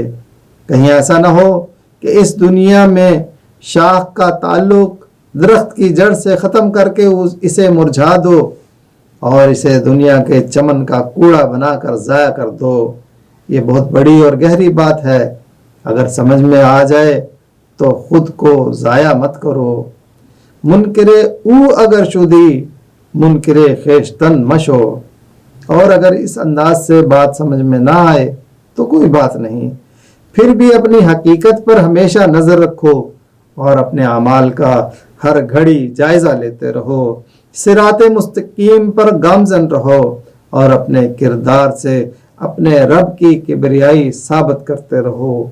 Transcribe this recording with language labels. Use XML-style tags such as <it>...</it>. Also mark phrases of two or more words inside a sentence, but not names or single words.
<ur>کہیں ایسا نہ ہو کہ اس دنیا میں شاخ کا تعلق درخت کی جڑ سے ختم کر کے اسے مرجھا دو اور اسے دنیا کے چمن کا کوڑا بنا کر ضائع کر دو۔ یہ بہت بڑی اور گہری بات ہے، اگر سمجھ میں آ جائے تو خود کو ضائع مت کرو۔</ur> <fa>منکرے او اگر شدی منکرے خیشتن مشو،</fa> <ur>اور اگر اس انداز سے بات سمجھ میں نہ آئے تو کوئی بات نہیں، پھر بھی اپنی حقیقت پر ہمیشہ نظر رکھو اور اپنے اعمال کا ہر گھڑی جائزہ لیتے رہو، صراط مستقیم پر گامزن رہو اور اپنے کردار سے اپنے رب کی کبریائی ثابت کرتے رہو۔</ur>